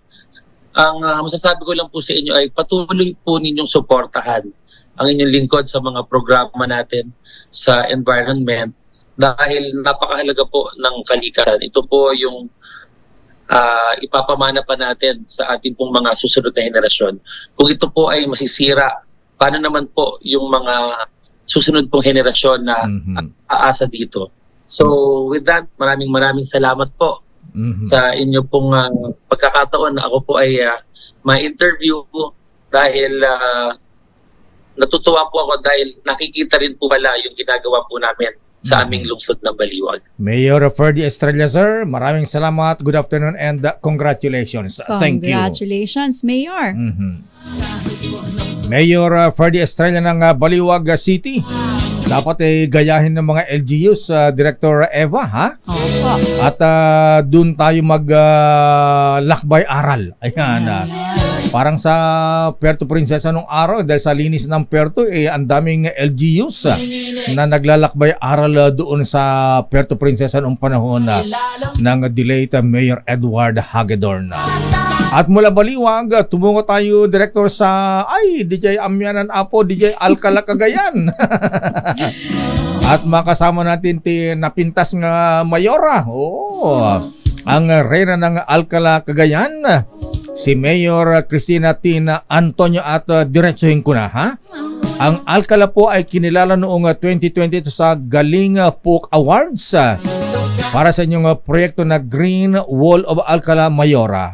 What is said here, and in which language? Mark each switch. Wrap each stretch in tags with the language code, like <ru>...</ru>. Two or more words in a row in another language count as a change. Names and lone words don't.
<tl>Ang masasabi ko lang po sa inyo ay patuloy po ninyong suportahan ang inyong lingkod sa mga programa natin sa environment dahil napakahalaga po ng kalikasan. Ito po yung ipapamana pa natin sa ating pong mga susunod na henerasyon. Kung ito po ay masisira, paano naman po yung mga susunod pong henerasyon na aasa dito?</tl> <en>So with that,</en> <tl>maraming salamat po sa inyo pong pagkakataon na ako po ay ma-interview po dahil natutuwa po ako dahil nakikita rin po pala yung ginagawa po namin sa aming lungsod ng Baliwag. Mayor Ferdy Estrella, sir, maraming salamat.</tl> <en>Good afternoon and congratulations. Thank you. Congratulations, Mayor.</en> <tl>Mayor Ferdy Estrella ng Baliwag City. Dapat gayahin ng mga LGUs, Director Eva, ha? Opo. At doon tayo mag lakbay-aral. Ayan. Parang sa Puerto Princesa nung araw, dahil sa linis ng Puerto, ang daming LGUs na naglalakbay aral doon sa Puerto Princesa noong panahon ng delayed Mayor Edward Hagedorn. At mula Baliwag, tumungo tayo, Director, sa DJ</tl> <ilo>Amyanan Apo,</ilo> <tl>DJ Alcala Cagayan. At makasama natin</tl> <ilo>napintas nga Mayora.</ilo> <tl>Ang reyna ng Alcala Cagayan, si Mayor Cristina Tina Antonio. At diretsuhin ko na, ha? Ang Alcala po ay kinilala noong 2022 sa Galing Folk Awards para sa inyong proyekto na Green Wall of Alcala Mayora.</tl>